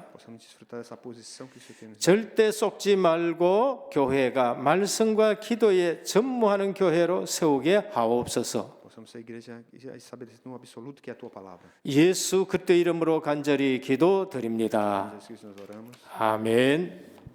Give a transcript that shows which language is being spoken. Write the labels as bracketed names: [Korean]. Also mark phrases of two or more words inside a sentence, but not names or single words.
[Portuguese] Possamos desfrutar dessa posição que o Senhor tem nos dado. [Korean] 절대 속지 말고 교회가 말씀과 기도에 전무하는 교회로 세우게 하옵소서. [Portuguese] Possamos ser a igreja estabelecida no absoluto que é a tua palavra. [Korean] 예수 그리스도 이름으로 간절히 기도드립니다. [Portuguese] Jesus Cristo nós oramos. [Korean] 아멘.